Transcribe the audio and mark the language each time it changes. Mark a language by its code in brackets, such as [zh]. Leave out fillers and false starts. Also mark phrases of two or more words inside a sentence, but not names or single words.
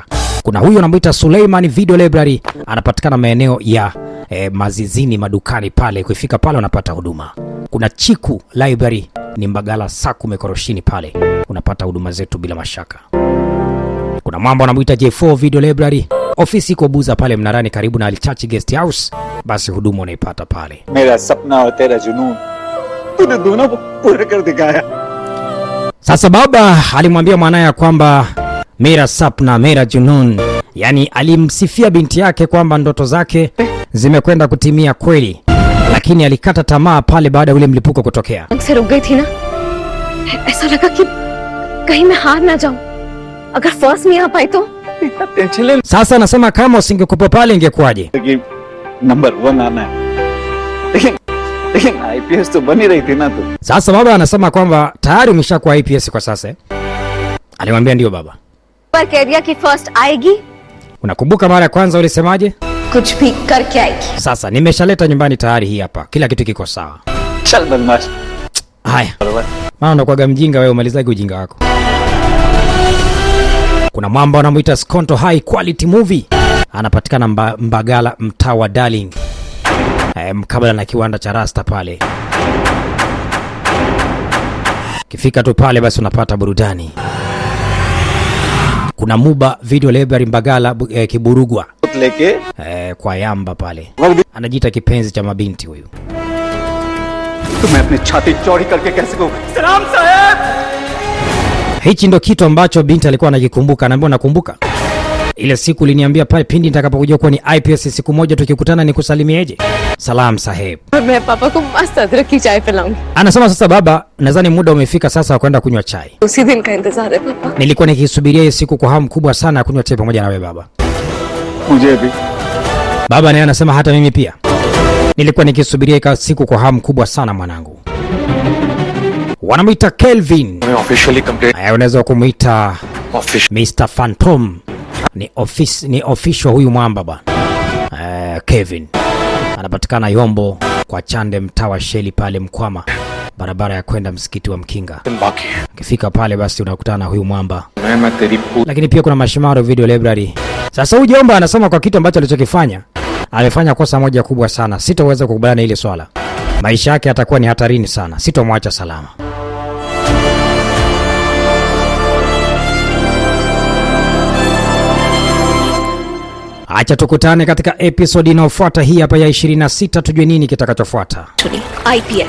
[sw] Kuna huyu anamuita Suleiman Video Library, anapatikana maeneo ya Mazizini madukani pale. Ukifika pale unapata huduma. Kuna Chiku Library ni Mbagala Saku Mekoroshini pale, unapata huduma zetu bila mashaka. Kuna mambo anamuita J4 Video Library, ofisi iko Buza pale Mnarani karibu na Alichachi Guest House, basi huduma unaipata pale. [hi] मेरा सपना और तेरा जुनून तूने दोनों को पूरा कर दिखाया. [sw] Sasa baba alimwambia mwanae kwamba [hi] मेरा सपना मेरा जुनून, [sw] yani alimsifia binti yake kwamba ndoto zake zimekwenda kutimia kweli, lakini alikata tamaa pale baada ya ule mlipuko kutokea. [hi] से रुक गई थी ना, ऐसा लगा कि कहीं मैं हार ना जाऊं, अगर फर्स्ट नहीं आ पाई तो. [sw] Sasa anasema kama usingekuwa pale ingekuwaje? [hi] नंबर 1 आना है, लेकिन आईपीएस तो बनी रही थी ना तू. [sw] Sasa baba anasema kwamba tayari umeshakuwa IPS kwa sasa. Alimwambia ndio baba. [hi] पर कह दिया कि फर्स्ट आएगी, [sw] Unakumbuka mara ya kwanza ulisemaje? [hi] कुछ भी करके आएगी. [sw] Sasa nimeshaleta nyumbani tayari, hii hapa. Kila kitu kiko sawa. [hi] चल बदमाश. [sw] Haya. Maana unakuwaga mjinga wewe, umalizaje ujinga wako? Kuna mwamba wanamuita Skonto High Quality Movie. Anapatikana Mbagala mtaa wa Darling. Mkabala na kiwanda cha Rasta pale. Kifika tu pale basi unapata burudani. Kuna Muba Video Library Mbagala Kiburugwa. [hi] लेके [sw] Kwa Yamba pale. Anajiita kipenzi cha mabinti huyu. [hi] तो मैं अपनी छाती चौड़ी करके कैसे कहूं सलाम साहब. [sw] Hichi ndo kitu ambacho binti alikuwa anakikumbuka. Anaambia nakumbuka. ile siku uliniambia pale pindi nitakapokuja kuwa ni IPS siku moja tukikutana nikusalimieje? [hi] सलाम साहब. मैं पापा को मस्त अदरक की चाय पिलाऊंगी. [sw] Anasema sasa baba, nadhani muda umefika sasa wa kwenda kunywa chai. [hi] उसी दिन का इंतजार है पापा. [sw] Nilikuwa nikisubiria hii siku kwa hamu kubwa sana ya kunywa chai pamoja na wewe baba. [hi] मुझे भी. [sw] Baba naye anasema hata mimi pia. Nilikuwa nikisubiria hii siku kwa hamu kubwa sana mwanangu. Wanamuita Kelvin. [hi] मैं ऑफिशियली कंप्लेंट [sw] Unaweza kumuita ऑफिस Mr. Phantom. Ni official huyu mwamba bwana. Kevin. Anapatikana Yombo kwa Chande, mtaa wa Sheli pale Mkwama, barabara ya kwenda msikiti wa Mkinga. [hi] बाकी [sw] Ukifika pale basi unakutana na huyu mwamba. [hi] मैं तेरी [sw] Lakini pia kuna Mashimaro Video Library. Sasa huyu jomba anasema kwa kitu ambacho alichokifanya, amefanya kosa moja kubwa sana. Sitaweza kukubaliana na ile swala. Maisha yake yatakuwa ni hatarini sana. Sitomwacha salama. Acha tukutane katika episode inayofuata hii hapa ya 26 tujue nini kitakachofuata.